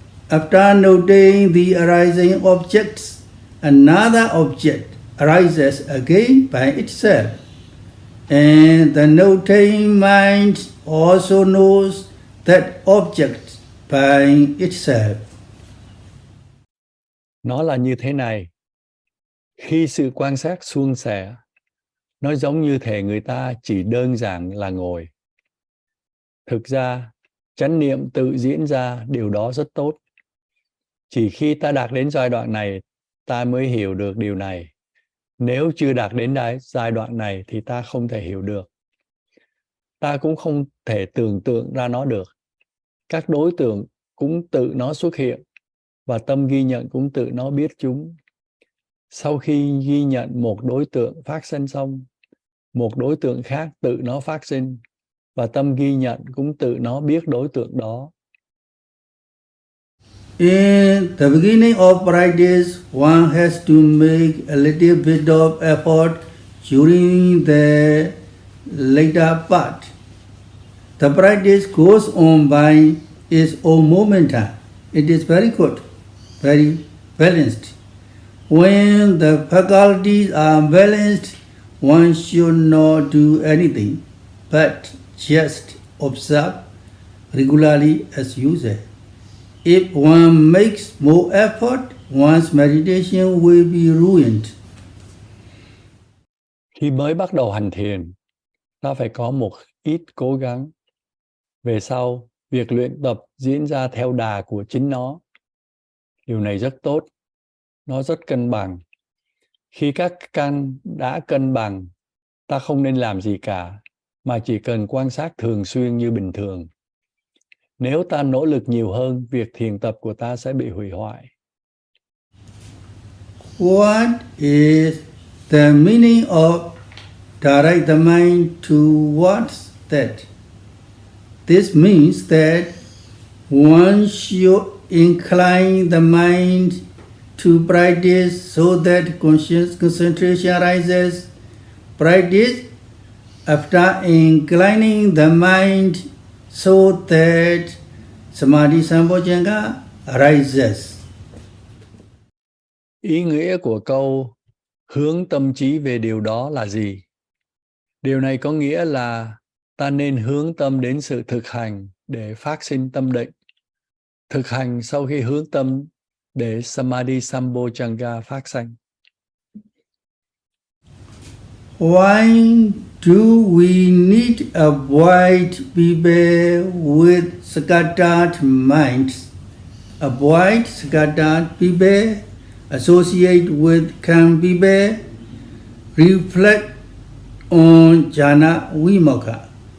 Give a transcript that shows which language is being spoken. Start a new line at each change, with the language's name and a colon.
English: After noting the arising objects, another object arises again by itself. And the noting mind also knows that object by itself.
Vietnamese: Nó là như thế này. Khi sự quan sát suôn sẻ, nó giống như thể người ta chỉ đơn giản là ngồi. Thực ra, chánh niệm tự diễn ra điều đó rất tốt. Chỉ khi ta đạt đến giai đoạn này, ta mới hiểu được điều này. Nếu chưa đạt đến giai đoạn này thì ta không thể hiểu được. Ta cũng không thể tưởng tượng ra nó được. Các đối tượng cũng tự nó xuất hiện, và tâm ghi nhận cũng tự nó biết chúng. Sau khi ghi nhận một đối tượng phát sinh xong, một đối tượng khác tự nó phát sinh, và tâm ghi nhận cũng tự nó biết đối tượng đó.
English: In the beginning of practice, one has to make a little bit of effort during the later part. The practice goes on by its own momentum. It is very good, very balanced. When the faculties are balanced, one should not do anything but just observe regularly as usual. If one makes more effort, one's meditation will be ruined.
Vietnamese: Khi mới bắt đầu hành thiền, ta phải có một ít cố gắng. Về sau, việc luyện tập diễn ra theo đà của chính nó. Điều này rất tốt. Nó rất cân bằng. Khi các căn đã cân bằng, ta không nên làm gì cả, mà chỉ cần quan sát thường xuyên như bình thường. Nếu ta nỗ lực nhiều hơn, việc thiền tập của ta sẽ bị hủy hoại.
English: What is the meaning of direct the mind towards that? This means that one should incline the mind to practice so that conscious concentration arises. Practice after inclining the mind so that Samādhi Sambhojjhanga arises.
Vietnamese: Ý nghĩa của câu hướng tâm trí về điều đó là gì? Điều này có nghĩa là ta nên hướng tâm đến sự thực hành để phát sinh tâm định. Thực hành sau khi hướng tâm để Samādhi Sambhojjhanga phát sinh.
English: Why do we need a white people with scattered minds? A white scattered people associate with calm people reflect on jhana vimukha.